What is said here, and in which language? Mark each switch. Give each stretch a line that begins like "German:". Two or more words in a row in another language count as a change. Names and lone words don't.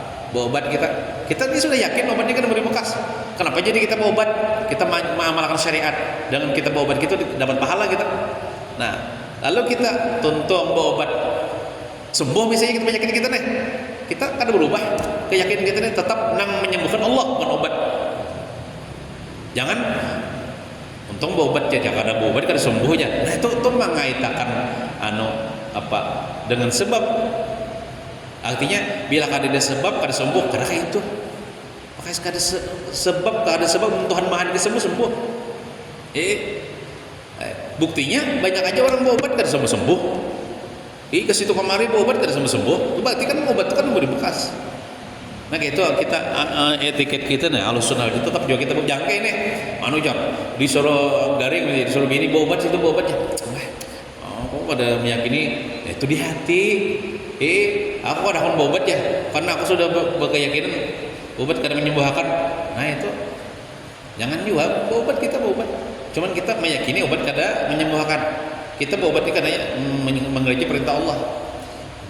Indonesian: Berobat kita ini sudah yakin obatnya kan memberi bekas. Kenapa jadi kita berobat? Kita mengamalkan syariat. Dengan kita berobat kita dapat pahala kita. Nah, lalu kita tuntut berobat sembuh misalnya penyakit kita nih. Kita kan berubah. Keyakinan kita nih tetap nang menyembuhkan Allah bukan obat.
Banjar: Jangan untung berobat aja, kada berobat kada sembuh aja. Nah itu mengaitakan dengan sebab. Artinya bila kada ada sebab kada sembuh, kada kayak itu. Makanya kada sebab Tuhan Maha sembuh. Buktinya banyak aja orang berobat kada sembuh. Ke situ kemari berobat kada sembuh.
Indonesian: Berarti kan obat itu kan memberi bekas. Nah gitu kita etiket kita nih Ahlus Sunnah itu tetap juga kita berjangka ini.
Banjar: Disuruh garing, disuruh bini berobat situ berobatnya.
Indonesian: Kok pada meyakini itu di hati.
Banjar: Aku ada akan berobat ya, karena aku sudah berkeyakinan obat kada menyembuhkan.
Indonesian: Nah itu jangan juga berobat, kita berobat. Cuman kita meyakini obat kada menyembuhkan. Kita berobat ini karena mengerti perintah Allah.